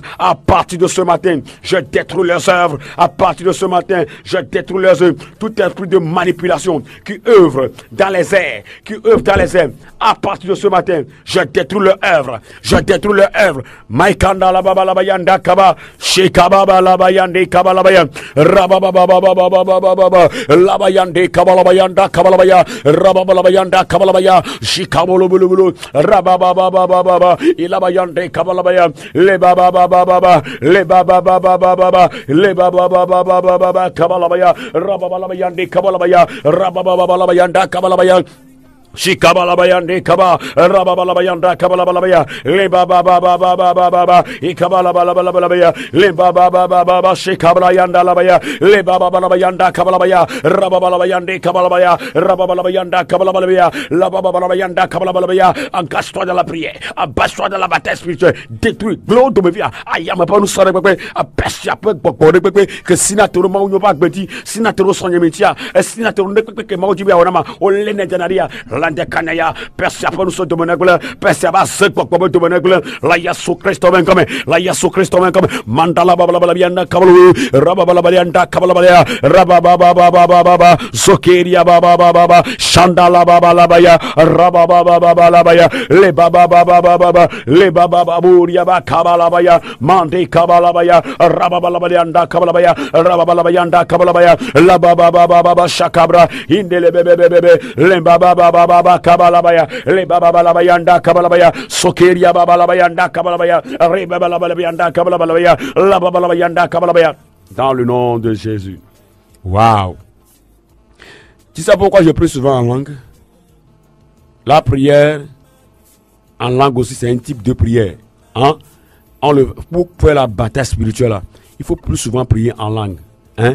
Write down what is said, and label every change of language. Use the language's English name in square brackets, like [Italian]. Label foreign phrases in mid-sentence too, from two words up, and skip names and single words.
[French] À partir de ce matin, je détruis leurs œuvres. À partir de ce matin, je détruis leurs œuvres. Tout esprit de manipulation qui œuvre dans les airs, à partir de ce matin, je je détruis le œuvre, je détruis le œuvre. Maikanda la baba la bayanda kaba, shekaba la bayande kaba la bayan, rababa baba baba baba baba, la bayande kaba la bayanda kaba la baya, rababa la bayanda kaba la baya, shikabolo bulu bulu, rababa baba baba, ila bayande kaba la baya, le baba baba baba, le baba baba baba, le baba baba baba kaba la baya, rababa la bayande kaba la baya, rababa baba la bayanda kaba la baya. Shikabalabayande kaba rababalabayanda kabalabaya le baba baba baba baba ikabalabalabaya le baba baba baba shikabalayanda labaya le baba balabayanda kabalabaya rababalabayande kabalabaya rababalabayanda kabalabaya la baba balabayanda kabalabaya. Engage-toi dans la prière, abaisse-toi dans la bataille spirituelle, détruis gloire de vie ayama pas nous sore pepe abaisse peu pepe que sinatoro ma unyo pas beti sinatoro sonye metia sinatoro ne pepe que ma ojibi awona o lene janaria lande kanaya persia pa nous so domenagula persia ba se pokpo domenagula la Yesu Kristo ben comme la Yesu Kristo ben comme mandala baba baba bianda kabalu rababa bianda kabala rababa baba baba zokeria baba baba shandala baba labaya rababa baba labaya le baba baba le baba baburia ba kabala baya mande kabala baya rababa bianda kabala baya rababa bianda kabala baya la baba baba shakabra indele bebe le baba baba kabalabaya le baba balabayanda kabalabaya sokeria baba labayanda kabalabaya re baba labayanda kabalabaya la baba labayanda kabalabaya dans le nom de Jésus. Waouh. Tu sais pourquoi je prie souvent en langue? La prière en langue aussi c'est un type de prière, hein? Pour faire la bataille spirituelle là, il faut plus souvent prier en langue, hein?